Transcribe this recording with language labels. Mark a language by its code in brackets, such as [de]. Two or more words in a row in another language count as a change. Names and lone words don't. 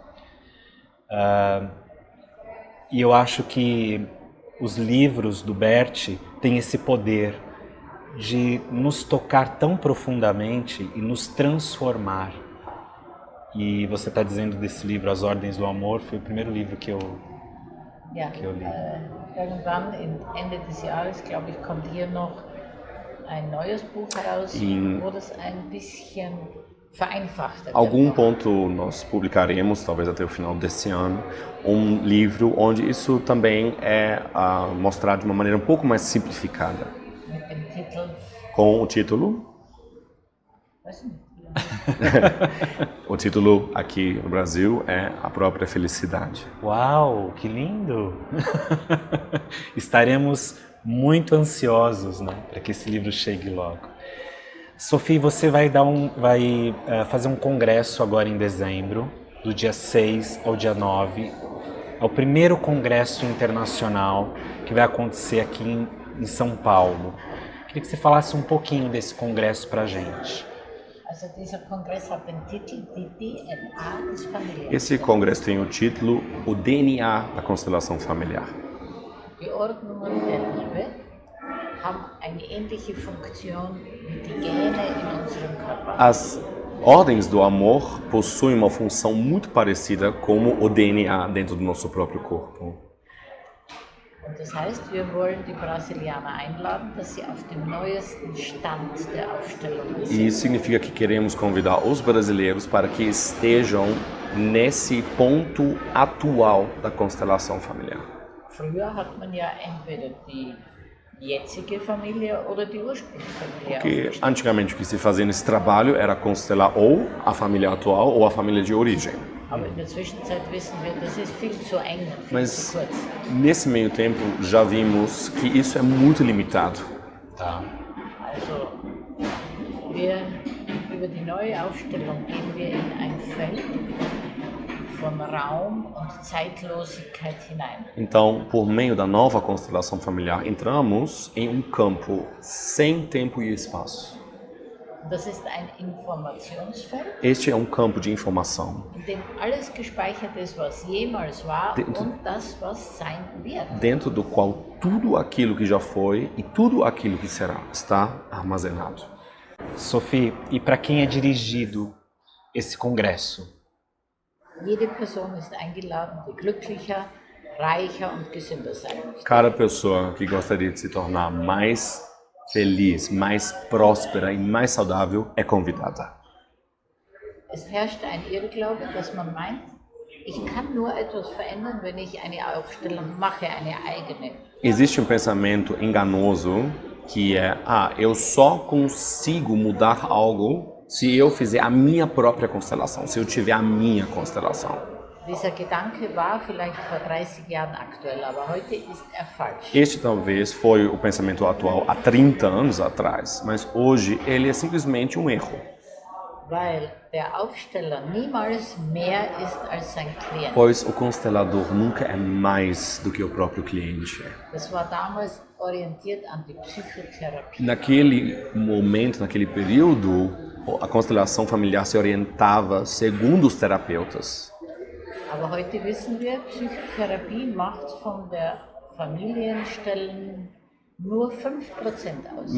[pt] E eu acho que os livros do Bert têm esse poder de nos tocar tão profundamente e nos transformar. E você está dizendo desse livro, As Ordens do Amor, foi o primeiro livro que eu li. [de] Irgendwann, Ende des Jahres, glaube ich, kommt hier noch ein neues Buch heraus, wo das ein bisschen vereinfacht wird. [pt] Algum ponto nós publicaremos, talvez até o final desse ano, um livro onde isso também é mostrado de uma maneira um pouco mais simplificada. [de] Mit dem Titel, [pt] Com o título... [de] weiß nicht, [pt] O título aqui no Brasil é A Própria Felicidade. Uau, que lindo! Estaremos muito ansiosos, né, para que esse livro chegue logo. Sophie, você vai fazer um congresso agora em dezembro, do dia 6 ao dia 9. É o primeiro congresso internacional que vai acontecer aqui em São Paulo. Queria que você falasse um pouquinho desse congresso para a gente. [de] Also dieser Kongress hat den Titel Die DNA des Familiären. [pt] Esse congresso tem o título O DNA da Constelação Familiar. [de] Die Ordnungen der Liebe haben eine ähnliche Funktion wie die Gene in unserem Körper. [pt] As ordens do amor possuem uma função muito parecida como o DNA dentro do nosso próprio corpo. [de] Und das heißt, wir wollen die Brasilianer einladen, dass sie auf dem neuesten Stand der Aufstellung sind. [pt] E isso significa que queremos convidar os brasileiros para que estejam nesse ponto atual da constelação familiar. [de] Früher hat man ja entweder die jetzige Familie oder die Ursprungsfamilie [pt] Porque [de] aufgestellt. [pt] antigamente o que se fazia nesse trabalho era constelar ou a família atual ou a família de origem. [de] Aber in der Zwischenzeit wissen wir, das ist viel zu eng, viel [pt] Mas [de] zu kurz. [pt] nesse meio tempo já vimos que isso é muito limitado. Tá. [de] Also über die neue Aufstellung gehen wir in ein Feld von Raum und Zeitlosigkeit hinein. [pt] Então, por meio da nova constelação familiar, entramos em um campo sem tempo e espaço. [de] Das ist ein Informationsfeld, [pt] Este é um campo de informação, [de] in dem alles gespeichert ist, was jemals war [pt] Dentro- [de] und das, was sein wird. [pt] dentro do qual tudo aquilo que já foi e tudo aquilo que será está armazenado. Sophie, e para quem é dirigido esse congresso? [de] Jede Person ist eingeladen, die glücklicher, reicher und gesünder sein möchte. [pt] Cada pessoa que gostaria de se tornar mais feliz, mais próspera e mais saudável é convidada. [de] Es herrscht ein Irrglaube, dass man meint, ich kann nur etwas verändern, wenn ich eine Aufstellung mache, eine eigene. [pt] Existe um pensamento enganoso que é, eu só consigo mudar algo se eu fizer a minha própria constelação, se eu tiver a minha constelação. [de] Dieser Gedanke war vielleicht vor 30 Jahren aktuell, aber heute ist er falsch. [pt] Este talvez foi o pensamento atual há 30 anos atrás, mas hoje ele é simplesmente um erro. [de] Weil der Aufsteller niemals mehr ist als sein Klient. [pt] Pois o constelador nunca é mais do que o próprio cliente. [de] Das war damals orientiert an die Psychotherapie. [pt] Naquele momento, naquele período, a constelação familiar se orientava segundo os terapeutas. [de] Aber heute wissen wir, Psychotherapie macht von der Familienstellen nur 5% aus.